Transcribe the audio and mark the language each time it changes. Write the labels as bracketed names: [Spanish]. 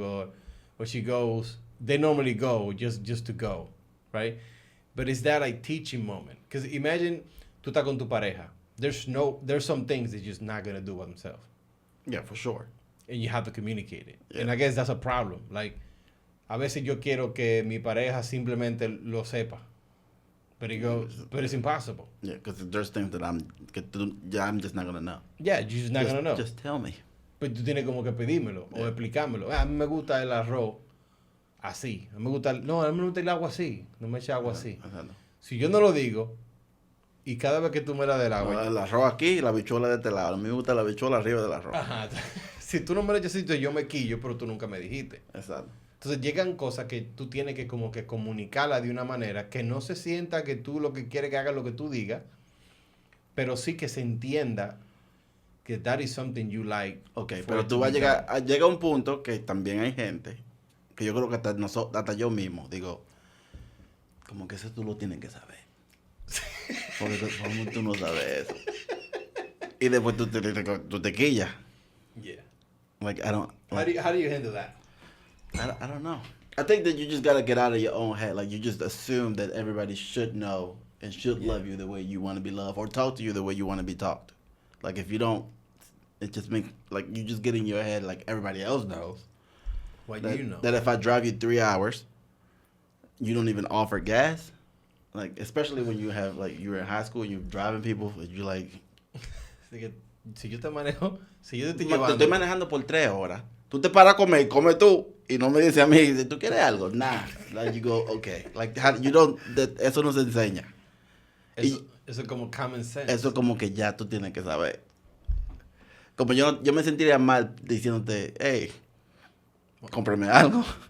[English] Or she goes, they normally go just to go. Right? But it's that, like, teaching moment. Because imagine, [Spanish] tú estás con tu pareja. [English] There's some things they're just not going to do by themselves. Yeah, for sure. And you have to communicate it. Yeah. And I guess that's a problem. [Spanish] Like, a veces yo quiero que mi pareja simplemente lo sepa. [English] But it's impossible. Yeah, because there's things that I'm just not going to know. Yeah, you're just not going to know. Just tell me. [Spanish] Pero tú tienes como que pedírmelo o explicármelo. A mí me gusta el arroz así. A mí me gusta el agua así. No me eches agua así. Exacto. Si yo no lo digo, y cada vez que tú me la del agua... El arroz aquí y la bichuela de este lado. A mí me gusta la bichuela arriba del arroz. Ajá. Si tú no me lo echas así, yo me quillo, pero tú nunca me dijiste. Exacto. Entonces llegan cosas que tú tienes que como que comunicarlas de una manera que no se sienta que tú lo que quieres que haga lo que tú digas, pero sí que se entienda que [English] that is something you like. [Spanish] Ok, pero tú vas a llegar a un punto que también hay gente, que yo creo que hasta yo mismo, digo, como que eso tú lo tienes que saber. Porque ¿cómo tú no sabes eso? Y después tú te quillas. [English] Yeah. Like, I don't... Like, how do you handle that? I don't know. I think that you just got to get out of your own head. Like, you just assume that everybody should know and should love you the way you want to be loved or talk to you the way you want to be talked. Like, if you don't, it just makes, like, you just get in your head like everybody else knows. What do you know? That if I drive you 3 hours, you don't even offer gas. Like, especially when you have, like, you're in high school and you're driving people, you're like... [Spanish] Si yo te manejo, si yo te estoy Te llevando... estoy manejando por 3 horas. Tú te paras a comer, come tú, y no me dices a mí, ¿tú quieres algo? Nah. [English] Like, you go, okay. Like, you don't, [Spanish] eso no se enseña. Eso es como [English] common sense. [Spanish] Eso como que ya tú tienes que saber. Como yo me sentiría mal diciéndote, hey, cómprame algo.